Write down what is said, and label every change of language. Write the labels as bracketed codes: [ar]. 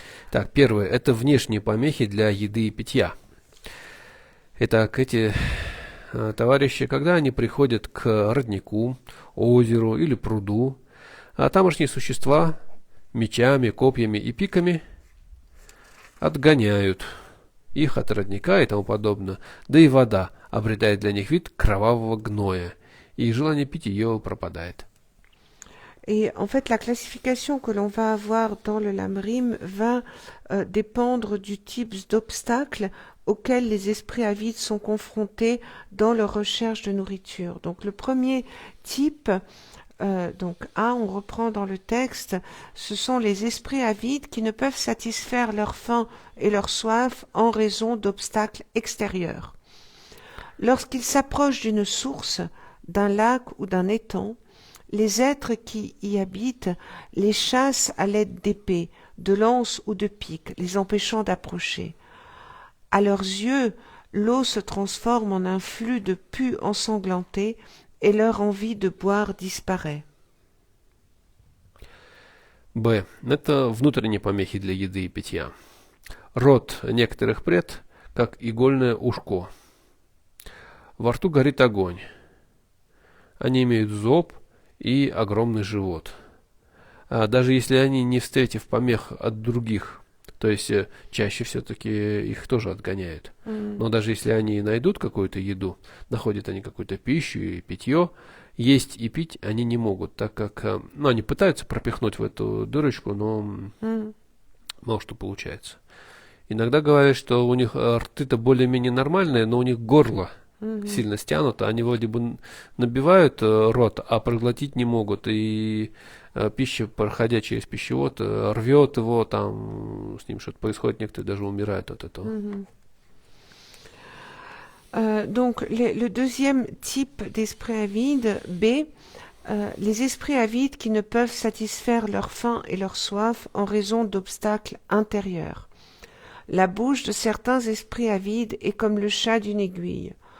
[ru] Так, первое, это внешние помехи для еды и питья. Итак, эти товарищи, когда они приходят к роднику, озеру или пруду, тамошние существа мечами, копьями и пиками отгоняют их от родника и тому подобное, да и вода обретает для них вид кровавого гноя, и желание пить ее пропадает. [fr] Et en fait, la classification que l'on va avoir dans le Lamrim va dépendre du type d'obstacles auxquels les esprits avides sont confrontés dans leur recherche de nourriture. Donc le premier type, donc A, on reprend dans le texte, ce sont les esprits avides qui ne peuvent satisfaire leur faim et leur soif en raison d'obstacles extérieurs. Lorsqu'ils s'approchent d'une source, d'un lac ou d'un étang, les êtres qui y habitent les chassent à l'aide d'épées, de lances ou de piques, les empêchant d'approcher. À leurs yeux, l'eau se transforme en un flux de pus ensanglanté et leur envie de boire disparaît. [ru] Б. Это внутренние помехи для еды и питья. Рот некоторых пред, как игольное ушко. Во рту горит огонь. Они имеют зоб и огромный живот. Даже если они, не встретив помех от других, то есть чаще все-таки их тоже отгоняют. Но даже если они найдут какую-то еду, находят они какую-то пищу и питье, есть и пить они не могут, так как они пытаются пропихнуть в эту дырочку, но мало что получается. Иногда говорят, что у них рты-то более-менее нормальные, но у них горло сильно стянуто. Они вроде бы набивают рот, а проглотить не могут. И пища, проходя через пищевод, рвет его, там с ним что-то происходит, некоторые даже умирают от этого. [fr] Donc, le deuxième type d'esprit avide, B, les esprits avides qui ne peuvent satisfaire leur faim et leur soif en raison d'obstacles intérieurs. La bouche de certains esprits avides est comme le chat d'une aiguille.